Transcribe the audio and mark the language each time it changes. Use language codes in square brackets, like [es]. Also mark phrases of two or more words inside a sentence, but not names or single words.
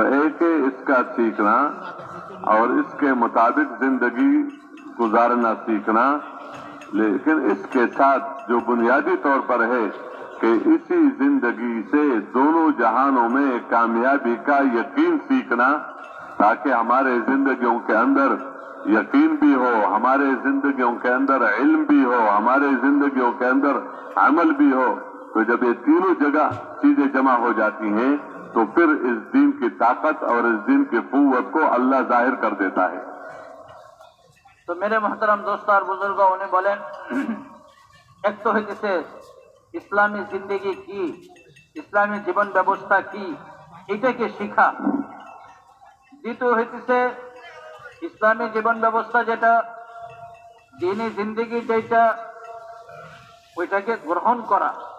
[ur] ایک ہے اس کا سیکھنا اور اس کے مطابق زندگی گزارنا سیکھنا، لیکن اس کے ساتھ جو بنیادی طور پر ہے کہ اسی زندگی سے دونوں جہانوں میں کامیابی کا یقین سیکھنا، تاکہ ہمارے زندگیوں کے اندر یقین بھی ہو، ہمارے زندگیوں کے اندر علم بھی ہو، ہمارے زندگیوں کے اندر عمل بھی ہو۔ تو جب یہ تینوں جگہ چیزیں جمع ہو جاتی ہیں تو پھر اس دین کی طاقت اور اس دین کی قوت کو اللہ ظاہر کر دیتا ہے۔ تو میرے محترم دوست اور بزرگوں انہیں بولیں، ایک تو [bn] হইতেছে ইসলামী জিন্দেগি কি, ইসলামী জীবন ব্যবস্থা কি, এটাকে শিখা। দ্বিতীয় হইতেছে ইসলামী জীবন ব্যবস্থা যেটা, দিনী জিন্দেগি যেটা, ওইটাকে গ্রহণ করা।